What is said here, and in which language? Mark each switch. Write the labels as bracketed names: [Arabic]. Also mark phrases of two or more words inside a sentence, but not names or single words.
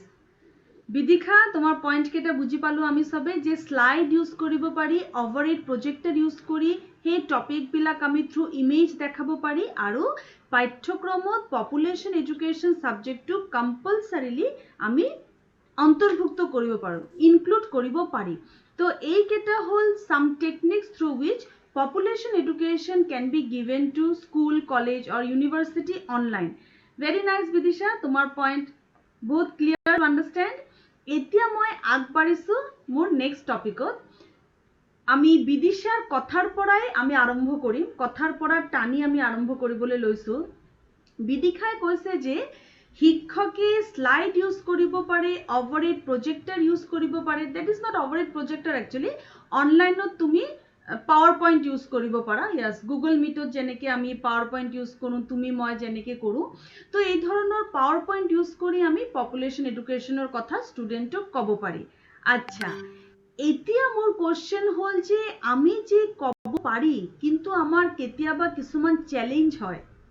[Assamese] বিদিশা, তোমাৰ পইণ্ট কেইটা বুজি পালোঁ আমি চবে, যে [English] slide use [Assamese] কৰিব পাৰি, [English] overhead projector use [Assamese] কৰি সেই টপিকবিলাক আমি [English] through image [Assamese] দেখাব পাৰি, আৰু পাঠ্যক্ৰমত [English] population education subject compulsorily [Assamese] আমি অন্তৰ্ভুক্ত কৰিব পাৰোঁ, ইনক্লুড কৰিব পাৰি। [English] তো এইকেইটা হ'ল some techniques through which population education can be given to school, college or university online. Very nice Vidisha, [Assamese] তোমার point বহুত [English] clear to understand. [Assamese] এতিয়া মই আগবাঢ়িছোঁ মোৰ [English] next topic. [Assamese] আমি বিদিশাৰ কথাৰ পৰাই আমি আৰম্ভ কৰিম, কথাৰ পৰা টানি আমি আৰম্ভ কৰিবলৈ লৈছোঁ। বিদিশাই কৈছে যে শিক্ষকে [English] slide use [Assamese] কৰিব পাৰে, [English] overhead projector use [Assamese] কৰিব পাৰে। [English] that is not overhead projector actually. [Assamese] অনলাইনত তুমি [English] power point use [Assamese] কৰিব পাৰা। য়েছ, গুগল মিটত যেনেকৈ আমি [English] power point use [Assamese] কৰোঁ, তুমি মই যেনেকৈ কৰোঁ, তো এই ধৰণৰ [English] power point use [Assamese] কৰি আমি [English] population education [Assamese] কথা ষ্টুডেণ্টক ক'ব পাৰি। আচ্ছা, এতিয়া মোৰ কোৱেশ্চন হ'ল যে আমি যে ক'ব পাৰি, কিন্তু আমাৰ কেতিয়াবা কিছুমান চেলেঞ্জ হয়।